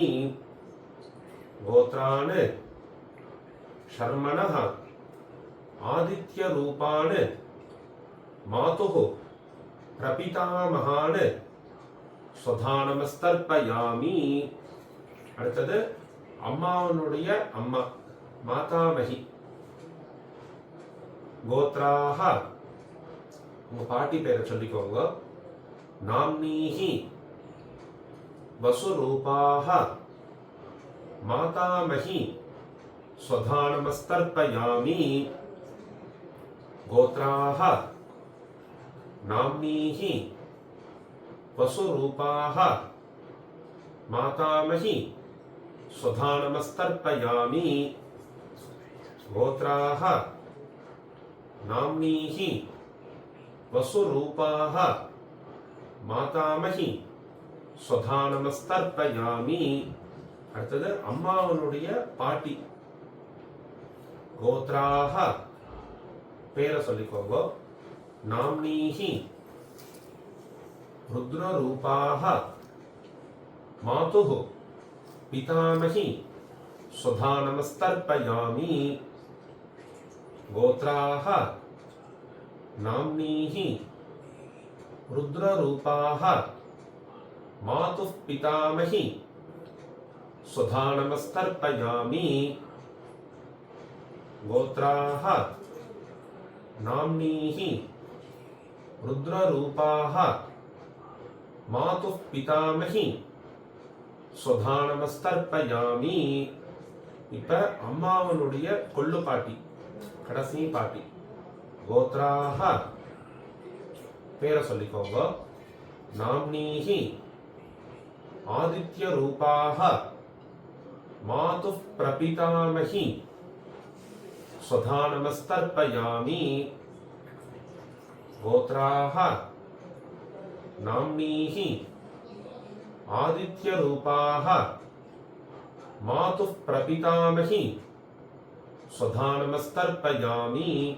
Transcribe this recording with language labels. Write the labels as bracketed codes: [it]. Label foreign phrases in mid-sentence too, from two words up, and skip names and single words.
[sa] गोत्रान् शर्मणः आदित्य रूपान् मातुः प्रपितामहान् स्वधानमस्तर्पयामि. [ta] அடுத்தது அம்மாவனுடைய அம்மா மாதாமகி. கோத்ராஹ உங்க பாட்டி பேரை சொல்லிக்கோங்க. [sa] नाम्नीः वसुरूपाः मातामही स्वधानमस्तर्पयामि. गोत्राः नाम्नीः वसुरूपाः मातामही स्वधानमस्तर्पयामि. गोत्राः नाम्नीः वसुरूपाः मातामही स्वधानमस्तर्पयामि. [ta] அடுத்தது அம்மாவனுடைய பாட்டி. கோத்ராஹ பேரை சொல்லிக்கோங்க. [sa] நாம்னீஹி रुद्ररूपाः मातुः पितामही स्वधानमस्तर्पयामि. गोत्राः नाम्नीः रुद्ररूपाः मातुः पितामही स्वधानमस्तर्पयामि. गोत्राः नाम्नीः रुद्ररूपाः मातुः पितामही स्वधानमस्तर्पयामि. [ta] இப்ப அம்மாவனுடைய கொள்ளு பாட்டி, கடைசி பாட்டி. கோத்ராஹ பேரை சொல்லிக்கோங்க. [sa] नाम्नीः आदित्य रूपाः मातुः प्रपितामही स्वधानमस्तर्पयामि. गोत्राः नाम्नीः आदित्यरूपाः मातुः प्रपितामही स्वधानमस्तर्पयामि.